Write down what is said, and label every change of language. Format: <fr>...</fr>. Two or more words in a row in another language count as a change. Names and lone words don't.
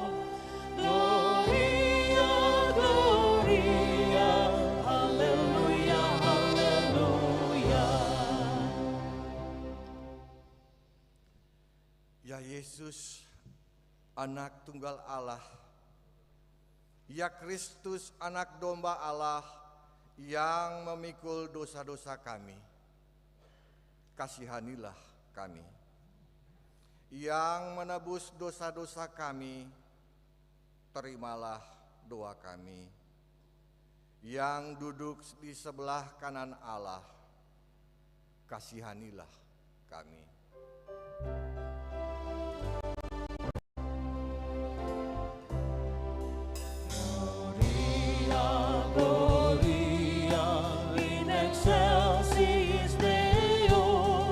<la>Gloria, Gloria,</la> <id>Haleluya, Haleluya. Ya Yesus, Anak Tunggal Allah, ya Kristus, Anak Domba Allah yang memikul dosa-dosa kami, kasihanilah kami. Yang menebus dosa-dosa kami, terimalah doa kami. Yang duduk di sebelah kanan Allah, kasihanilah kami.</id> <la>Gloria, in excelsis Deo.</la>